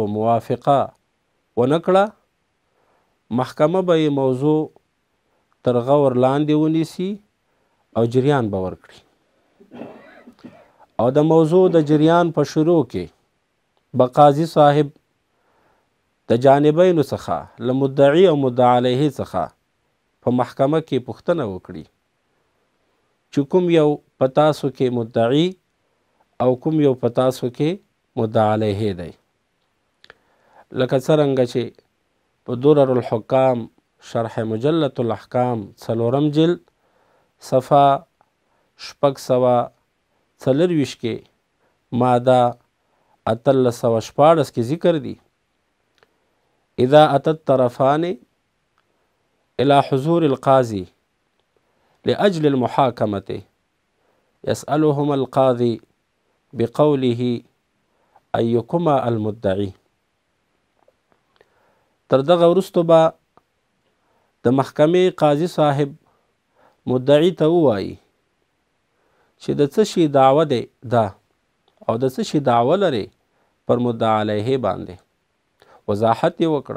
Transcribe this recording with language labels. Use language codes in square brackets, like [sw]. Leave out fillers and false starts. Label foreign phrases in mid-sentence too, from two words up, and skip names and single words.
[ps] موافقه ونه کړه، محکمه به یې موضوع تر غور لاندې ونیسي او جریان به ورکړي، او د موضوع د جریان په شروع کې به قاضي صاحب د جانبینو څخه له مدعي او مدعا علیه څخه په محکمه کې پوښتنه وکړي چې کوم یو په تاسو کې مدعي او کوم یو په تاسو کې مدعا علیه دی. لکه څرنګه چې په درر الحکام شرح مجلة الاحکام 4 جلد صفحه 624 کې ماده 1814 کې ذکر دی: [ar] اذا اتى الطرفان الى حضور القاضي لأجل المحاكمة يسألهما القاضي بقوله أيكما المدعي. [ps] تر دغه وروسته به د محکمې قاضي صاحب مدعي ته ووایي چې د څه شي دعوه دی ده او د څه شي دعوه لري پر مدعا علیه باندې، وضاحت یې وکړه.